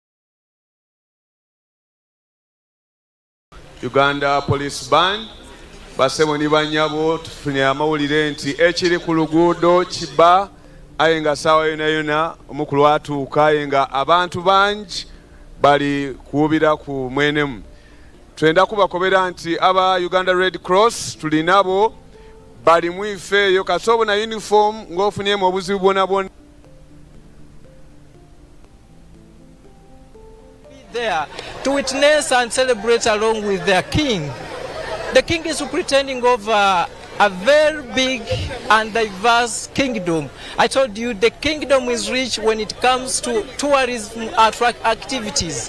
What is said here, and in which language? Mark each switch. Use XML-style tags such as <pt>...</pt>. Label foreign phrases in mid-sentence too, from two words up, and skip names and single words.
<lg>Uganda Police Band basebo ni banyabo tufunye amawulire nti ekiri ku luguudo kiba aye nga saawa yona yona omukulu atuuka aye nga abantu bangi bali kuubira ku mwenemu. Twenda kubakobera nti aba Uganda Red Cross tulinabo bali mu ifeeyo kasobo na uniform ng'ofunyemu obuzibu bwona bwona.</lg> <en>There to witness and celebrate along with their king. The king is pretending over a very big and diverse kingdom. I told you the kingdom is rich when it comes to tourism activities.</en>